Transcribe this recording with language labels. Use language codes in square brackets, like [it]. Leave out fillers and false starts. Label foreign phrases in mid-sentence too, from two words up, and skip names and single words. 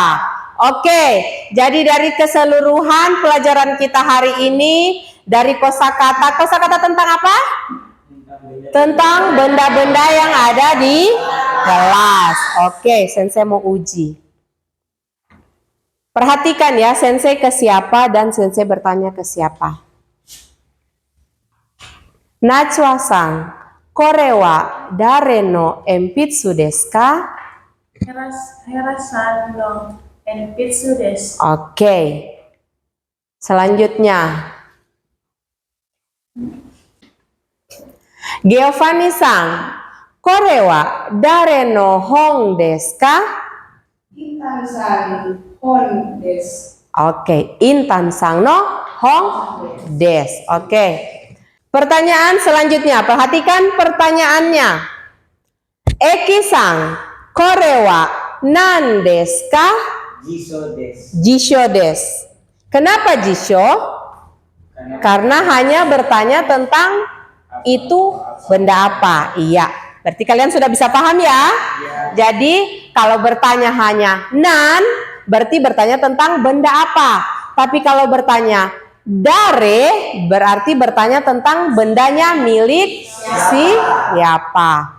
[id] Oke, jadi dari keseluruhan pelajaran kita hari ini, dari kosakata tentang apa? Tentang benda-benda yang ada di kelas. Oke, Sensei mau uji. Perhatikan ya, Sensei ke siapa dan Sensei bertanya ke siapa. [ja] Nachwa-san, これは誰の鉛筆ですか? Hera-san no enpitsu desu. [id] Oke. Selanjutnya. [ja] Giovanni-san, Korewa dare no hong desu ka? Intan-san hon desu. [id] Oke, [ja] Intan-san no hong desu. [id] Oke. Pertanyaan selanjutnya, perhatikan pertanyaannya. [ja] Eki-san, これは何ですか? 辞書です. 辞書です. [id] Kenapa jisho? Karena hanya bertanya tentang itu benda apa. Iya. Berarti kalian sudah bisa paham ya? Jadi kalau bertanya hanya nan, berarti bertanya tentang benda apa. Tapi kalau bertanya dare, berarti bertanya tentang bendanya milik siapa.